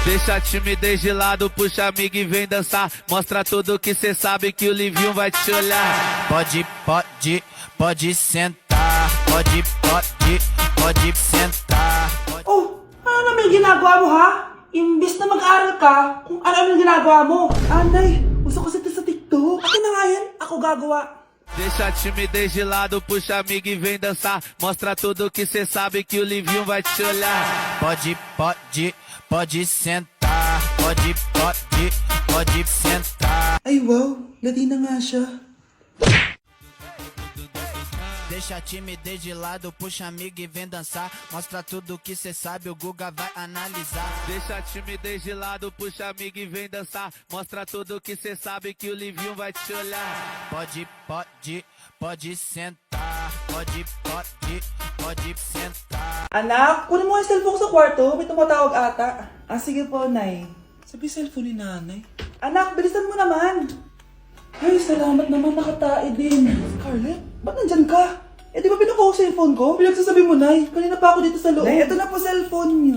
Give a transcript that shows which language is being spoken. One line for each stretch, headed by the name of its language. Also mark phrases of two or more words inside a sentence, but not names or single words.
Portuguese: Deixa a timidez de lado, puxa amigo e vem dançar. Mostra tudo que cê sabe que o Livinho vai te olhar. Pode sentar. Pode sentar.
Filipino: Oh, ano naman yung ginagawa mo ha? Imbis na mag-aral ka, kung ano yung ginagawa mo. Anay, uso ko sa TikTok. Akin na nga yan, ako gagawa.
Portuguese: Deixa a timidez de lado, puxa amigo e vem dançar. Mostra tudo que cê sabe que o Livinho vai te olhar. Pode sentar. Pode sentar.
Filipino: Ay wow, Latina nga siya.
Portuguese: Deixa a timidez de lado, puxa amigo e vem dançar. Mostra tudo que cê sabe, o Guga vai analisar. Deixa a timidez de lado, puxa amigo e vem dançar. Mostra tudo que cê sabe que o Livinho vai te olhar. Pode sentar. Pode sentar.
Filipino: Anak, kunin mo yung cellphone ko sa kwarto. May tumatawag ata. Ah, sige po, Nay. Sabi cellphone ni nanay. Anak, bilisan mo naman. Ay, salamat naman, nakatae din. Scarlett, ba't nandyan ka? Eh, di ba pinukuha ko sa cellphone ko? Pinagsasabi mo, Nay. Kanina pa ako dito sa loob. Nay, ito na po cellphone niyo.